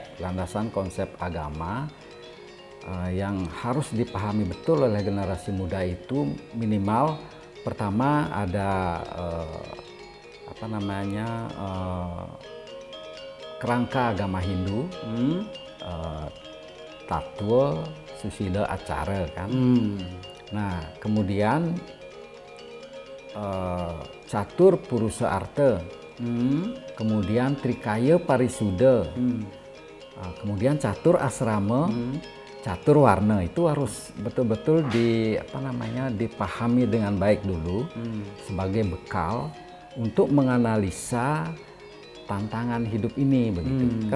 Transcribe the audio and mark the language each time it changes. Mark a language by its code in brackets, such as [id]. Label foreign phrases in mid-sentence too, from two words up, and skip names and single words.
[id] Landasan konsep agama yang harus dipahami betul oleh generasi muda itu minimal pertama ada kerangka agama Hindu, tatwa, susila, acara kan. Nah, kemudian [sa] catur purusa arta, [id] kemudian [sa] trikaya parisuda, [id] kemudian [sa] catur asrama, catur warna. [id] Itu harus betul-betul dipahami dengan baik dulu sebagai bekal untuk menganalisa tantangan hidup ini begitu kan.